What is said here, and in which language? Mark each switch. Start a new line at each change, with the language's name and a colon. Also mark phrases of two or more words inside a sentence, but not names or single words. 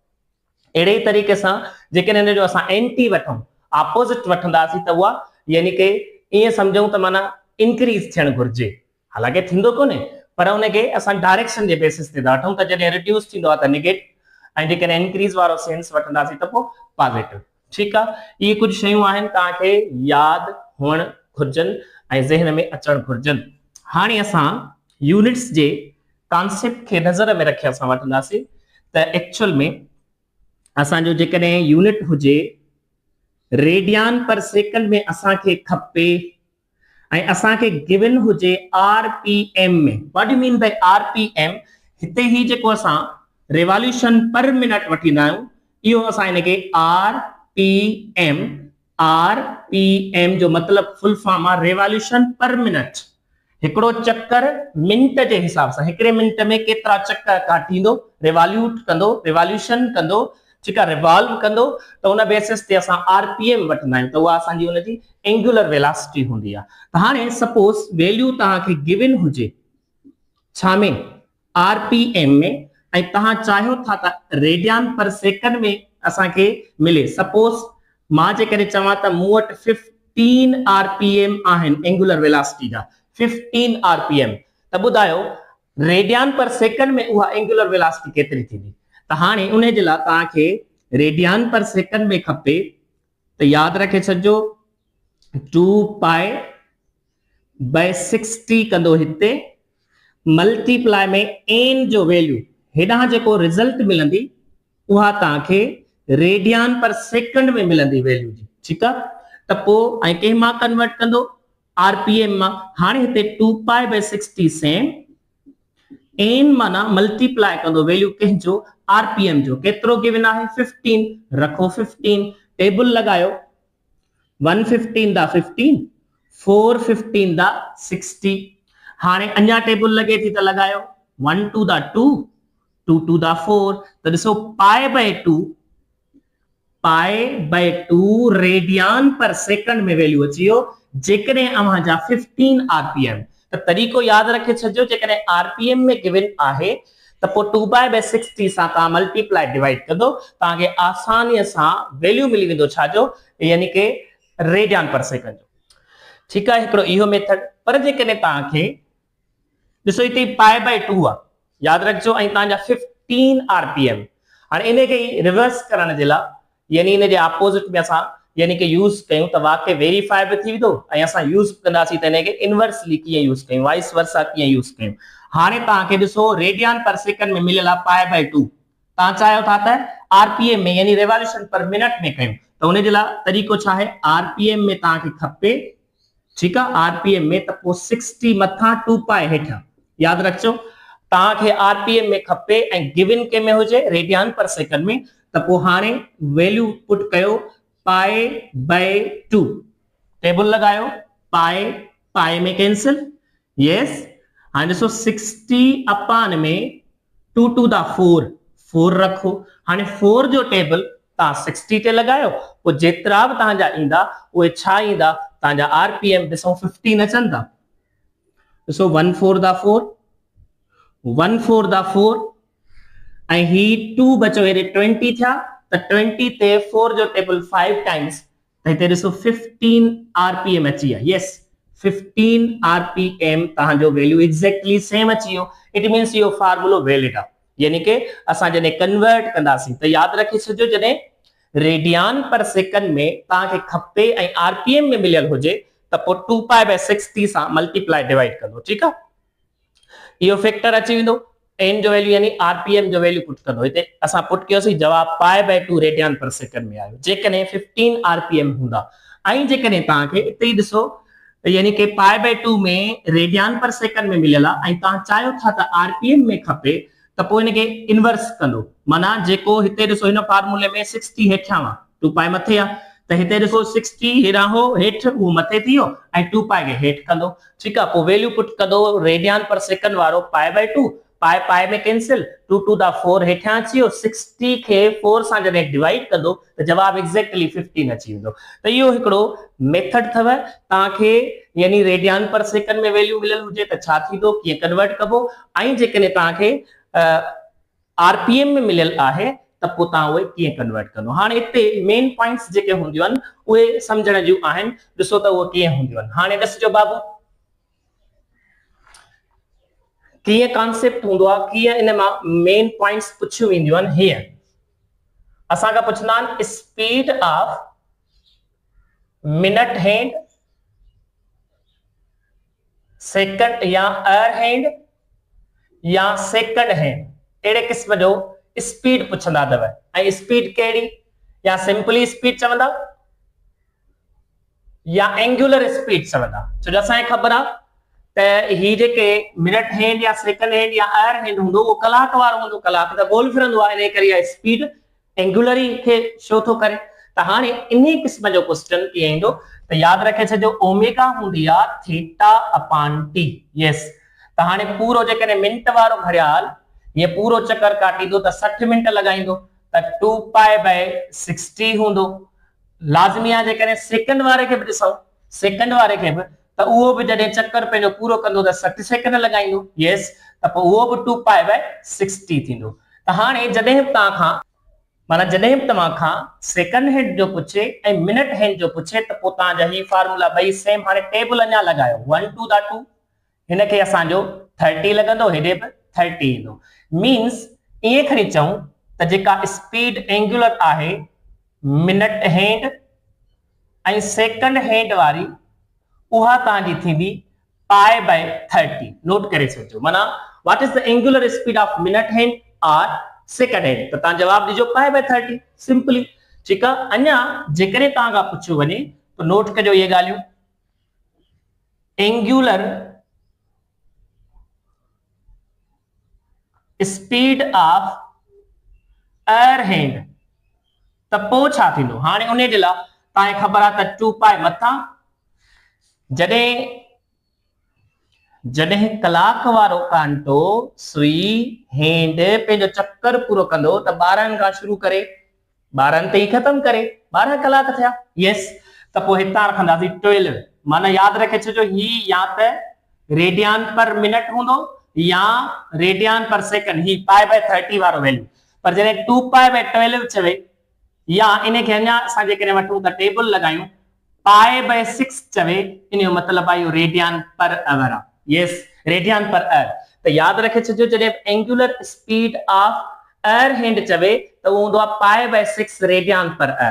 Sindhi: अहिड़े ई तरीक़े सां जेकॾहिं हिन जो असां एंटी वठूं, ऑपोजिट वठंदासीं त उहा यानी कि ईअं सम्झूं त माना इंक्रीज थियणु घुरिजे, हालांकि थींदो कोन्हे पर उनखे असां डायरेक्शन जे बेसिस ते था वठूं त जॾहिं रिड्यूस थींदो आहे त नेगेटिव ऐं जेकॾहिं इंक्रीज वारो सेंस वठंदासीं त पोइ पॉजिटिव। ठीकु आहे, इहे कुझु शयूं आहिनि तव्हांखे यादि हुअणु घुरिजनि ऐं ज़हन में अचणु घुरिजनि। हाणे असां यूनिट्स जे कॉन्सेप्ट खे नज़र में रखे असां वठंदासीं त एक्चुअल में असांजो जेकॾहिं यूनिट हुजे
English: radian per second
Sindhi: में असांखे खपे ऐं असांखे गिवन हुजे आरपीएम में।
English: What you mean by RPM?
Sindhi: हिते ही जेको असां
English: revolution per minute
Sindhi: वठींदा आहियूं इहो असां हिनखे आरपीएम जो मतिलबु
English: full form
Sindhi: आहे
English: revolution per minute.
Sindhi: हिकिड़ो चक्कर मिंट जे हिसाब सां, हिकिड़े मिंट में केतिरा चक्कर काटींदो, रिवॉल्यूट कंदो, रिवॉल्यूशन कंदो, ठीकु आहे, रिवॉल्व कंदो, त उन बेसिस ते असां आरपीएम वठंदा आहियूं त उहा असांजी उनजी
English: angular velocity
Sindhi: हूंदी आहे। त हाणे
English: suppose value
Sindhi: तव्हांखे गिवन हुजे छा में आरपीएम में ऐं तव्हां चाहियो था त
English: radian per second
Sindhi: में असांखे मिले। सपोज मां जेकॾहिं चवां त मूं वटि 15 आरपीएम आहिनि
English: angular velocity
Sindhi: जा, 15 आरपीएम, त ॿुधायो
English: radian per second
Sindhi: में उहा
English: angular velocity
Sindhi: केतिरी थींदी? त हाणे उन जे लाइ तव्हांखे
English: radian per second
Sindhi: में खपे त यादि रखे छॾिजो 2
English: pi by
Sindhi: 60 कंदो हिते मल्टीप्लाई में एन जो वैल्यू, हेॾां जेको रिजल्ट मिलंदी उहा तव्हांखे
English: radian per second
Sindhi: में मिलंदी वैल्यू जी। ठीकु आहे, त पोइ ऐं कंहिं मां कन्वर्ट कंदो आरपीएम मां। हाणे हिते 2
English: pi by 60 same N
Sindhi: माना मल्टीप्लाई कंदो वैल्यू कंहिंजो आरपीएम जो, केतिरो गिवन आहे 15, रखो 15, टेबल लगायो 115 दा 15, 415 दा 60। हाणे अञा टेबल लगे थी त लगायो 1 2 दा 2, 2 2 दा 4, त ॾिसो
English: pi by 2 radian per second
Sindhi: में वैल्यू अची वियो जेकॾहिं अव्हां जा 15 आरपीएम। त तरीक़ो यादि रखे छॾिजो, जेकॾहिं आरपीएम में गिवन आहे त पोइ 2
English: pi by 60
Sindhi: सां तव्हां
English: multiply divide
Sindhi: कंदो, तव्हांखे आसानीअ सां वैल्यू मिली वेंदो छाजो, यानी कि
English: radian per second
Sindhi: जो। ठीकु आहे, हिकिड़ो इहो मेथड। पर जेकॾहिं तव्हांखे ॾिसो हिते
English: pi by 2
Sindhi: आहे, यादि रखिजो, ऐं तव्हांजा 15 आरपीएम। हाणे इनखे रिवर्स करण जे लाइ यानी इन जे अपोजिट में असां यानी कि यूज़ कयूं त वाकई वेरीफाई बि थी वेंदो ऐं असां यूज़ कंदासीं त इनखे इनवर्सली कीअं यूज़ कयूं,
English: vice versa
Sindhi: कीअं यूज़ कयूं। हाणे तव्हांखे ॾिसो
English: radian per second
Sindhi: में मिलियल आहे
English: pi by 2,
Sindhi: तव्हां चाहियो था त आरपीएम में यानी
English: revolution per minute
Sindhi: में कयूं, त उन जे लाइ तरीक़ो छा आहे, आरपीएम में तव्हांखे खपे, ठीकु आहे, आरपीएम में त पोइ 60 मथां 2 पाई हेठां, यादि रखिजो तव्हांखे आरपीएम में खपे ऐं गिवन के में हुजे
English: radian per second
Sindhi: में, त पोइ हाणे
English: value put
Sindhi: कयो
English: pi by 2,
Sindhi: टेबल लगायो, पाई में कैंसिल, यस। हाणे ॾिसो 60 अपान में 2 2 दा 4 रखो। हाणे 4 जो टेबल तव्हां 60 ते लगायो, पोइ जेतिरा बि तव्हांजा ईंदा उहे छा ईंदा, तव्हांजा आरपीएम ॾिसो 15 अचनि था। ॾिसो 1 4 दा 4, 1 4 दा 4 ऐं ही 2 बचो, हेॾे 20 थिया, त 20 ते 4 जो टेबल 5 टाइम्स, त हिते ॾिसो 15 आरपीएम अची विया। यस, 15 आरपीएम तव्हांजो वैल्यू
English: exactly same
Sindhi: अची वियो।
English: it means
Sindhi: इहो फार्मूलो वैलिड आहे, यानी कि असां जॾहिं कन्वर्ट कंदासीं त यादि रखे छॾिजो जॾहिं
English: radian per second
Sindhi: में तव्हांखे खपे ऐं आरपीएम में मिलियल हुजे त पोइ 2
English: pi by 60
Sindhi: सां
English: multiply divide
Sindhi: कंदो। ठीकु आहे, इहो फैक्टर अची वेंदो, एन जो वैल्यू यानी आरपीएम जो
English: value put
Sindhi: कंदो। हिते असां पुट कयोसीं जवाब
English: pi by 2 radian per second
Sindhi: में आयो जेकॾहिं 15 आरपीएम हूंदा। ऐं जेकॾहिं तव्हांखे हिते ई ॾिसो यानी कि
English: pi by 2
Sindhi: में
English: radian per second
Sindhi: में मिलियल आहे ऐं तव्हां चाहियो था त आरपीएम में खपे त पोइ इनखे इनवर्स कंदो, माना जेको हिते ॾिसो हिन फार्मूले में 60 हेठां आहे, 2 पाई मथे आहे, त हिते ॾिसो 60 हेॾां हो हेठि उहो मथे थी वियो ऐं 2 पाए खे हेठि कंदो। ठीकु आहे, पोइ वैल्यू पुट कंदो
English: radian per second
Sindhi: वारो
English: pi by 2,
Sindhi: पाए पाए में कैंसिल, 2
English: to the
Sindhi: 4 हेठां अची वियो, 60 खे 4 सां जॾहिं डिवाइड कंदो त जवाब एक्ज़ैक्टली 15 अची वेंदो। त इहो हिकिड़ो मेथड अथव तव्हांखे, यानी
English: radian per second
Sindhi: में वैल्यू मिलियल हुजे त छा थींदो, कीअं कन्वर्ट कबो, ऐं जेकॾहिं तव्हांखे आरपीएम में मिलियल आहे त पोइ तव्हां उहे कीअं कन्वर्ट कंदो। हाणे हिते
English: main points
Sindhi: जेके हूंदियूं आहिनि उहे सम्झण जूं आहिनि, ॾिसो त उहे कीअं हूंदियूं आहिनि। हाणे ॾिसजो बाबू कीअं कॉन्सेप्ट हूंदो आहे, कीअं इन मां
English: main points
Sindhi: पुछियूं वेंदियूं आहिनि। हीअं असांखां पुछंदा आहिनि
English: speed of minute hand, second या hour hand या second hand,
Sindhi: अहिड़े क़िस्म जो स्पीड पुछंदा अथव। ऐं स्पीड कहिड़ी, या सिंपली स्पीड चवंदा या एंगुलर स्पीड चवंदा। छो जो असांखे ख़बर आहे त ही जेके
English: minute hand
Sindhi: या
English: second hand
Sindhi: या
English: hour hand
Sindhi: हूंदो उहो कलाक वारो हूंदो, कलाक त गोल फिरंदो आहे, इन करे स्पीड एंगुलर ई खे शो थो करे। त हाणे इन क़िस्म जो क्वेश्चन कीअं ईंदो त यादि रखे छॾियो ओमेगा हूंदी आहे
English: theta upon t.
Sindhi: यस, त हाणे पूरो जेकॾहिं मिंट वारो घड़ियाल ये पूरो चक्कर काटींदो त 60 मिनट लॻाईंदो, त 2
English: pi by 60
Sindhi: हूंदो। लाज़मी आहे जेकॾहिं सेकंड वारे खे बि ॾिसूं, सेकंड वारे खे बि त उहो बि जॾहिं चक्कर पंहिंजो पूरो कंदो त 60 सेकंड लॻाईंदो। यस, त पोइ उहो बि 2
English: pi by 60
Sindhi: थींदो। त हाणे जॾहिं बि तव्हां खां माना जॾहिं बि तव्हां खां
English: second hand
Sindhi: जो पुछे ऐं
English: minute hand
Sindhi: जो पुछे त पोइ तव्हांजा ही फार्मूला ॿई सेम। हाणे टेबल अञा लॻायो 1
English: to the
Sindhi: 2, हिनखे असांजो 30 लॻंदो, हेॾे बि 30 ईंदो। मीन्स ईअं खणी चऊं त जेका स्पीड एंगुलर आहे
English: minute hand
Sindhi: ऐं
English: second hand
Sindhi: वारी उहा तव्हांजी थींदी
English: pi by 30.
Sindhi: नोट करे छॾिजो, माना
English: what is the angular speed of minute hand or second hand,
Sindhi: त तव्हां जवाब ॾिजो
English: pi by 30
Sindhi: सिंपली। ठीकु आहे, अञा जेकॾहिं तव्हां खां पुछियो वञे त नोट कजो इहे ॻाल्हियूं।
English: angular speed of hour hand
Sindhi: त पोइ छा थींदो। हाणे उन जे लाइ तव्हांखे ख़बर आहे त 2 पाए मथां, जॾहिं कलाक वारो कांटो सुई हैंड पंहिंजो चक्कर पूरो कंदो त 12 खां शुरू करे 12 ते ई ख़तम करे 12 कलाक थिया। यस, त पोइ हितां रखंदासीं 12, माना यादि रखे छॾियो ही या त
English: radian per minute
Sindhi: हूंदो या
English: radian per second,
Sindhi: ही
English: pi by 30
Sindhi: वारो वैल्यू। पर जॾहिं 2
English: pi by 12
Sindhi: चवे या इनखे अञा असां जेकॾहिं वठूं त टेबल लॻायूं
English: pi by 6
Sindhi: चवे, इन जो मतिलबु आहे
English: radian per hour
Sindhi: आहे। यस,
English: radian per hour.
Sindhi: त यादि रखे छॾियो जॾहिं
English: angular speed of hour hand
Sindhi: चवे त उहो हूंदो आहे
English: pi by 6 radian per hour.